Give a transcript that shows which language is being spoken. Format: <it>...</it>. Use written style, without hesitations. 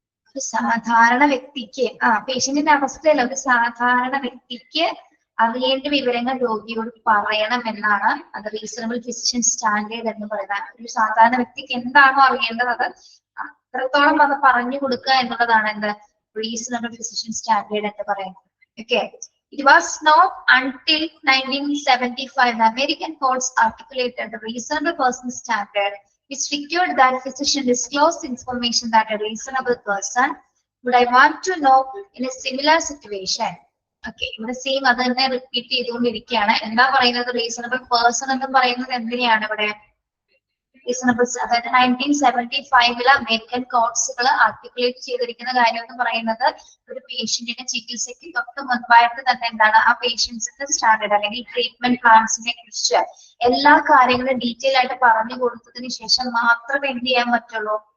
<ml>ഒരു സാധാരണ വ്യക്തിക്ക് പേഷ്യന്റിന്റെ അവസ്ഥയല്ല, ഒരു സാധാരണ വ്യക്തിക്ക് അറിയേണ്ട വിവരങ്ങൾ രോഗിയോട് പറയണം എന്നാണ് അത് റീസണബിൾ ഫിസിഷ്യൻ സ്റ്റാൻഡേർഡ് എന്ന് പറയുന്നത്. ഒരു സാധാരണ വ്യക്തിക്ക് എന്താണോ അറിയേണ്ടത് അത് അത്രത്തോളം അത് പറഞ്ഞു കൊടുക്കുക എന്നുള്ളതാണ് എന്ത് റീസണബിൾ ഫിസിഷ്യൻ സ്റ്റാൻഡേർഡ് എന്ന് പറയുന്നത്. Okay,</ml> <en>it was not until 1975 the American courts articulated the reasonable person standard, which required that physician disclose information that a reasonable person would I want to know in a similar situation.</en> <ml>Okay, ഇവിടെ same അത് തന്നെ repeat ചെയ്തുകൊണ്ടിരിക്കുകയാണ്. എന്താ പറയുന്നത്? Reasonable person എന്ന് പറയുന്നത് എന്തിനെയാണ് ഇവിടെ? റീസണബിൾ, അതായത് 1975 അമേരിക്കൻ കോർട്സുകൾ ആർട്ടിക്കുലേറ്റ് ചെയ്തിരിക്കുന്ന കാര്യം എന്ന് പറയുന്നത് ഒരു പേഷ്യന്റിന്റെ ചികിത്സയ്ക്ക് തൊട്ട് മുൻപായിട്ട് തന്നെ എന്താണ് ആ പേഷ്യൻസിന്റെ സ്റ്റാൻഡേർഡ് അല്ലെങ്കിൽ ട്രീറ്റ്മെന്റ് പ്ലാൻസിനെ കുറിച്ച് എല്ലാ കാര്യങ്ങളും ഡീറ്റെയിൽ ആയിട്ട് പറഞ്ഞു കൊടുത്തതിന് ശേഷം മാത്രമേ എന്ത് ചെയ്യാൻ പറ്റുള്ളൂ?</ml>